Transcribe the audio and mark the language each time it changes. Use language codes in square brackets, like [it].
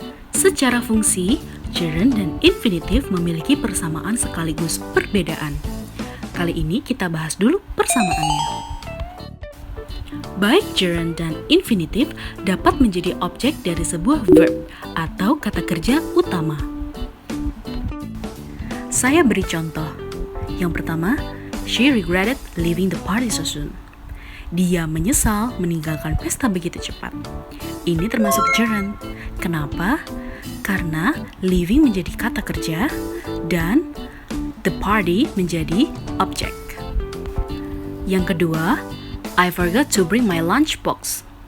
[id] Secara fungsi, gerund dan infinitif memiliki persamaan sekaligus perbedaan. Kali ini kita bahas dulu persamaannya. Baik gerund dan infinitif dapat menjadi objek dari sebuah verb atau kata kerja utama. Saya beri contoh. Yang pertama, [en] she regretted leaving the party so soon. [id] Dia menyesal meninggalkan pesta begitu cepat. Ini termasuk gerund. Kenapa? Karena leaving menjadi kata kerja dan the party menjadi objek. Yang kedua, [en] I forgot to bring my lunch box.